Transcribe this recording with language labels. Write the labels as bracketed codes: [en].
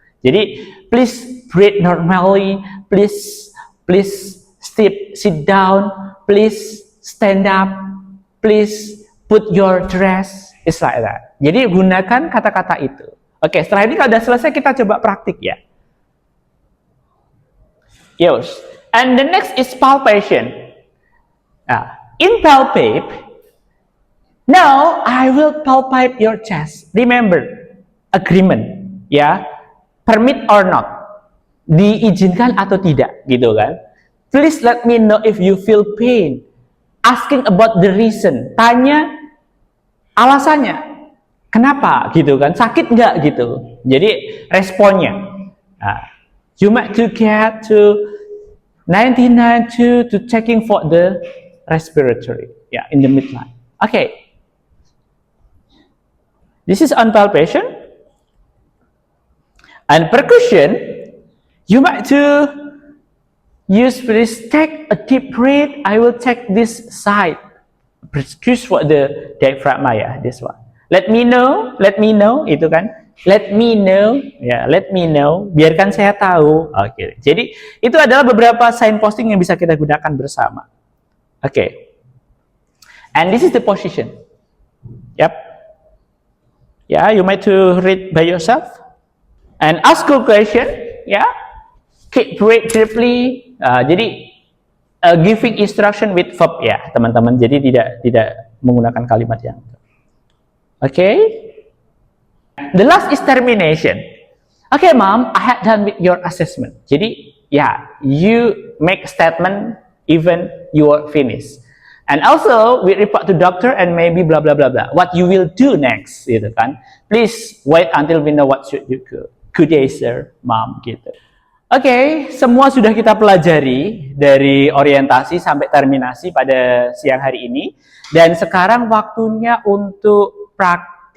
[id] Jadi [en] please breathe normally, please sit down, please stand up, please put your dress. It's like that. [id] Jadi gunakan kata-kata itu. Oke, setelah ini kalau sudah selesai kita coba praktik ya. [en] Yes. And the next is palpation. Impalpate. Now I will palpate your chest. Remember, agreement, ya, permit or not, [id] diizinkan atau tidak, gitu kan? [en] Please let me know if you feel pain. Asking about the reason, [id] tanya alasannya, kenapa, gitu kan? Sakit nggak, gitu? Jadi responnya. [en] Nah, you might to get to 99 to checking for the respiratory, yeah, in the midline. Okay. This is on palpation. And percussion, you might to use this, take a deep breath. I will take this side. Percuse for the diaphragm, ya, this one. Let me know, [id] itu kan. [en] Let me know, ya, let me know. [id] Biarkan saya tahu. Oke. Jadi itu adalah beberapa signposting yang bisa kita gunakan bersama. Oke. [en] And this is the position. Yep. Yeah, you might to read by yourself and ask a question. Yeah, keep breathe deeply. [id] Jadi [en] giving instruction with verb, [id] ya, teman-teman. Jadi tidak menggunakan kalimat yang. [en] Okay. The last is termination. Okay, mom, I had done with your assessment. [id] Jadi, [en] yeah, you make a statement even you are finished. And also, we report to doctor and maybe blah blah blah blah. What you will do next, [id] gitu kan? [en] Please wait until we know what should you do. Good day, sir, mom, [id] gitu. Oke, semua sudah kita pelajari dari orientasi sampai terminasi pada siang hari ini. Dan sekarang waktunya untuk praktik.